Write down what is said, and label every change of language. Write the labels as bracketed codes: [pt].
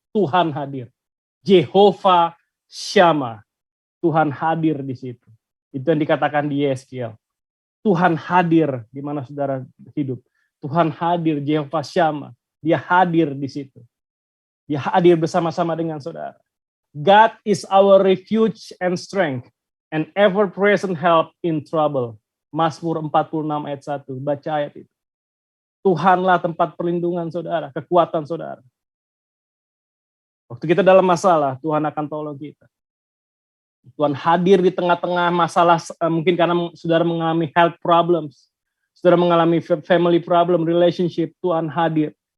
[id] Tuhan hadir. Jehovah Shammah. Tuhan hadir di situ. Itu yang dikatakan di Yeskiel. Tuhan hadir di mana saudara hidup. Tuhan hadir, Jehovah Shammah. Dia hadir di situ. Dia hadir bersama-sama dengan saudara. [en] God is our refuge and strength, and ever-present help in trouble. [id] Mazmur 46 ayat 1. Baca ayat itu. Tuhanlah tempat perlindungan saudara, kekuatan saudara. Waktu kita dalam masalah, Tuhan akan tolong kita. Tuhan hadir di tengah-tengah masalah, mungkin karena saudara mengalami [en] health problems, [id] saudara mengalami [en] family problem, [id] relationship, Tuhan hadir.